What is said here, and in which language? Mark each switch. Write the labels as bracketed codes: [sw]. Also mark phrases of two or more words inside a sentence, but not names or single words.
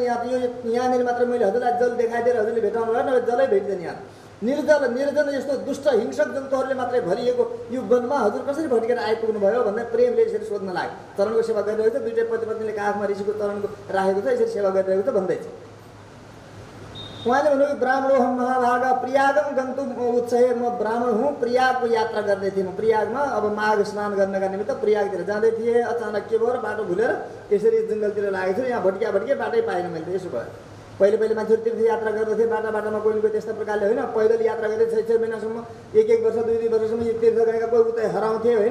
[ne] यहाँनिर मात्र मैले हजुरलाई जल देखाइदिएर हजुरले भेटाउनु भयो, नभए जलै भेट्दैन। यहाँ निर्जन यस्तो दुष्ट हिंसक जन्तुहरूले मात्रै भरिएको यो वनमा हजुर कसरी भट्केर आइपुग्नु भयो भनेर प्रेमले यसरी सोध्न लाग्यो। चरणको सेवा गरिरहेको छ, दुईटै पति पत्नीले काखमा ऋषिको चरणको राखेको छ, यसरी सेवा गरिरहेको छ भन्दैछ। उहाँले भन्नुभयो [sa] ब्राह्मणो हम महाभागा प्रियागम गन्तुम उत्सहे। [ne] म ब्राह्मण हुँ, प्रयागको यात्रा गर्दै थिएँ। म प्रयागमा अब माघ स्नान गर्नका निमित्त प्रयागतिर जाँदै थिएँ। अचानक के भयो, बाटो भुलेर यसरी जङ्गलतिर लागेको छु, यहाँ भट्किया बाटै पाएन मैले। यसो भयो। पहिले मान्छेहरू तीर्थयात्रा गर्दथे, बाटामा कोही कोही त्यस्तो प्रकारले होइन, पैदल यात्रा गर्दै 6 महिनासम्म, 1 वर्ष 2 वर्षसम्म यो तीर्थ गएका कोही उतै हराउँथे होइन।